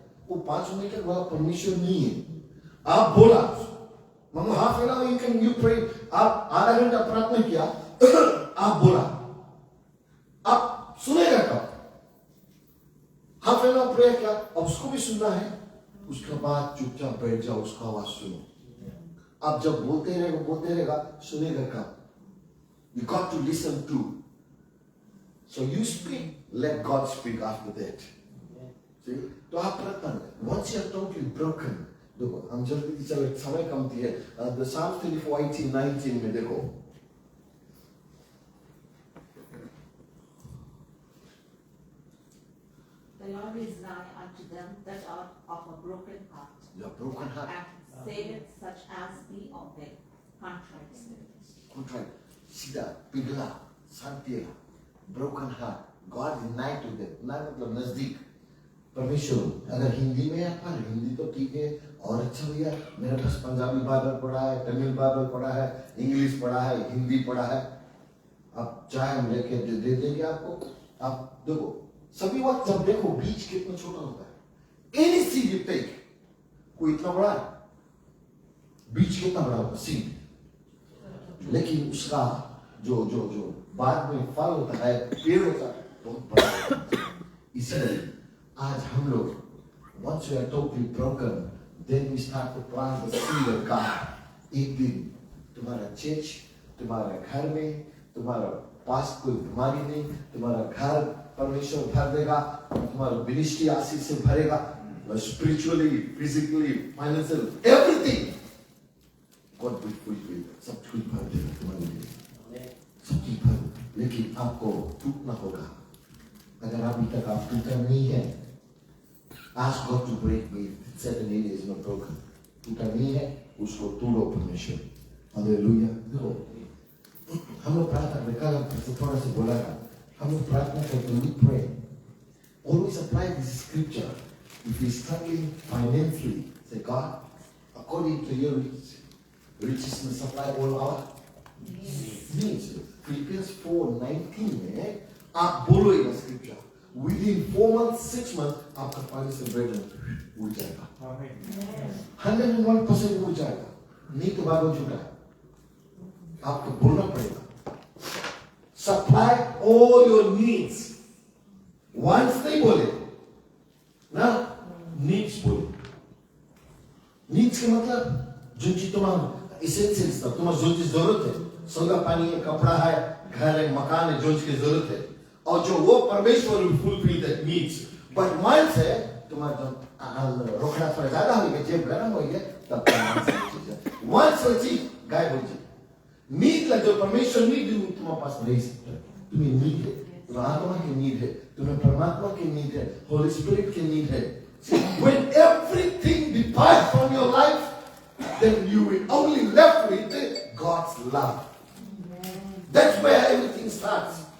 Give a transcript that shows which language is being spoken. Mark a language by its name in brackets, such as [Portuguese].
[Hindi] वो 5 मिनट वाला परमेश्वर नहीं है। आप बोला, मानो [English] half an hour you pray, [Hindi] आप आधा घंटा प्रार्थना किया, आप बोला, आप सुनेगा कब? [English] half an hour prayer [Hindi] किया, अब उसको भी सुनना है, उसके बाद चुपचाप बैठ जाओ, उसका आवाज सुनो। आप जब बोलते रहेगा, सुनेगा कब? [English] You got to listen too. So you speak, let God speak after that. See? [Hindi] तो आप प्रार्थना करें। [English] Once you are totally broken, [Hindi] देखो हम जल्दी चले, समय कमती है। [English] The Psalm 34:18-19 [Hindi] में देखो। [English] The Lord is nigh unto them that are of a broken heart, Your broken heart, and saveth such as be of a contrite spirit. [Hindi] contrite, सीधा, पिघला, शांतिला, [English] broken heart. God is nigh to them. [Hindi] ना मतलब नजदीक। परमेश्वर, अगर हिंदी में आप पढ़, हिंदी तो ठीक है, और अच्छा भैया, मेरे पास पंजाबी बाइबल पढ़ा है, तमिल बाइबल पढ़ा है, इंग्लिश पढ़ा है, हिंदी पढ़ा है, आप चाहे हम लेके दे देंगे आपको। आप देखो, सभी वक्त जब देखो बीज कितना छोटा होता है। [English] any seed you take, [Hindi] कोई इतना बड़ा है, बीज कितना बड़ा होता है सीड, लेकिन उसका जो जो जो बाद में फल होता है, पेड़ होता है, बहुत बड़ा होता है। इसलिए आज हम लोग, [English] once we are totally broken, then we start to plant the seed of God. [Hindi] एक दिन तुम्हारा चर्च, तुम्हारा घर में, तुम्हारा पास कोई बीमारी नहीं, तुम्हारा घर परमेश्वर भर देगा, तुम्हारा मिनिस्ट्री आशीष से भरेगा, [English] spiritually, physically, financially, everything. God will fulfill, [Hindi] सब कुछ भर देगा तुम्हारे लिए, सब कुछ भर। लेकिन आपको टूटना होगा। अगर अभी तक आप टूटा नहीं है, [English] ask God to break me 7 areas not broken. [Hindi] टूटा नहीं है, उसको तोड़ो परमेश्वर। हालेलुया। देखो, हम लोग प्रार्थना करते, कल थोड़ा सा बोला था, हम लोग प्रार्थना करते, [English] we pray. Always apply this scripture. If you're struggling financially, say God, according to your riches and supply all our needs. [Hindi] Philippians 4:19 में आप बोलो ये scripture. Within 4 months, 6 months, आपका फाइनेंशियल ब्रेकडाउन उड़ जाएगा। 101% उड़ जाएगा। नहीं तो बात हो चुका है। आपको बोलना पड़ेगा। [English] Supply all your needs. [Hindi] Wants नहीं बोले, ना needs बोले। Needs का मतलब जो चीज तुम्हारा essentials था, तुम्हारा जो चीज जरूरत है, सोना पानी है, कपड़ा है, घर है, मकान है, जो चीज की जरूरत है, और जो वो परमेश्वर [English] will fulfill that needs. [Hindi] But मान से तुम्हारा रोकड़ा थोड़ा ज्यादा हो गया, जेब गर्म हो गया, तब मान से चीज गायब हो जाए। नीड लगे, परमेश्वर नीड तुम्हारे पास नहीं सकता। तुम्हें नीड है, तुम्हें आत्मा की नीड है, तुम्हें परमात्मा की नीड है, होली स्पिरिट की नीड है। [English] When everything departs from your life, then you will only left with God's love. That's where everything starts.